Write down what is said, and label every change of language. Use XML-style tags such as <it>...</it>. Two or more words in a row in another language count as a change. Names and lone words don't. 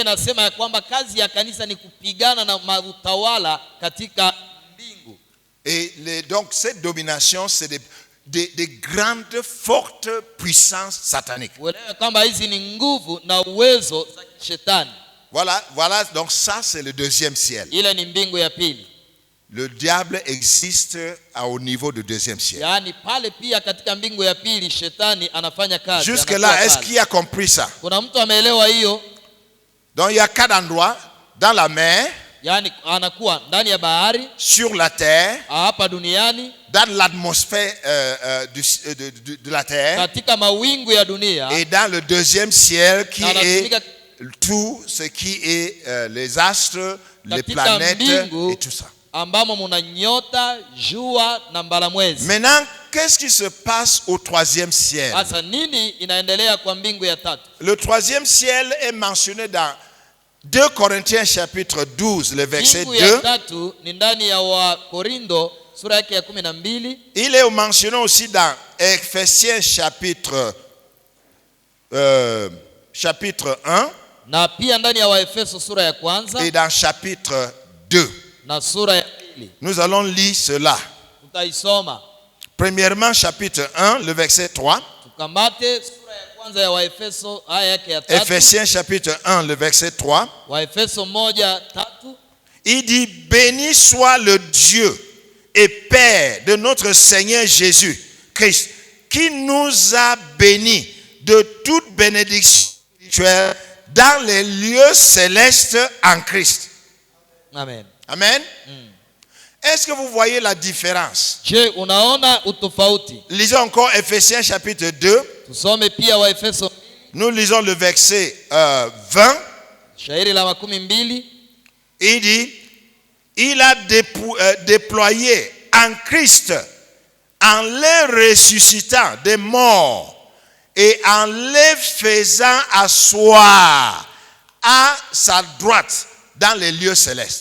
<fr>Et donc cette domination, c'est des grandes, fortes puissances sataniques. Voilà, donc ça c'est le deuxième ciel. le diable existe au niveau du deuxième ciel.</fr> <sw>Yaani pale pia katika mbingu ya pili shetani anafanya kazi.</sw> <fr>Jusque là, est-ce qu'il a compris ça?</fr> <sw>Kuna mtu ameelewa hiyo?</sw> <fr>Donc il y a 4 endroits dans la mer,</fr> <sw>Yaani anakuwa ndani ya bahari,</sw> <fr>sur la terre,</fr> <sw>hapa duniani,</sw> <fr>dans l'atmosphère de la terre,</fr> <sw>katika mawingu ya dunia,</sw> <fr>et dans le deuxième ciel qui</fr> <sw>na</sw> <fr>est</fr> <sw>anatumika</sw> <fr>tout ce qui est les astres, les</fr> <sw>katika</sw> <fr>planètes</fr> <sw>mbingu</sw> <fr>et tout ça.</fr> <sw>ambamo muna nyota, jua na mbalamwezi.</sw> <fr>Maintenant, qu'est-ce qui se passe au troisième ciel?</fr> <sw>Sasa nini inaendelea kwa mbingu ya tatu?</sw> <fr>Le troisième ciel est mentionné dans 2 Corinthiens chapitre 12, le verset</fr> <sw>Mbingu ya 2. tatu ni ndani ya Wakorindo sura yake ya 12.</sw> <fr>Il est mentionné aussi dans Ephésiens chapitre 1</fr> <sw>Na pia ndani ya Waefeso sura ya kwanza</sw> <fr>et dans chapitre 2.</fr> <sw>na sura ya pili.</sw> <fr>Nous allons lire cela.</fr> <sw>Tutaisoma.</sw> <fr>Premièrement, chapitre 1, le verset 3.</fr> <sw>Tukamate sura ya kwanza ya Waefeso aya yake ya 3.</sw> <fr>Ephésiens chapitre 1, le verset 3.</fr> <sw>Waefeso 1:3.</sw> <fr>Il dit, béni soit le Dieu et Père de notre Seigneur Jésus-Christ, qui nous a bénis de toute bénédiction spirituelle dans les lieux célestes en Christ. Amen. Amen. Est-ce que vous voyez la différence? Je,</fr> <sw>unaona utofauti?</sw> <fr>Lisons encore Ephésiens chapitre 2.</fr> <sw>Tusome pia Waefeso.</sw> <fr>Nous lisons le verset 20.</fr> <sw>Shairi la 12.</sw> <fr>Il dit, il a déployé en Christ, en les ressuscitant des morts et en les faisant asseoir à sa droite dans les lieux célestes.</fr>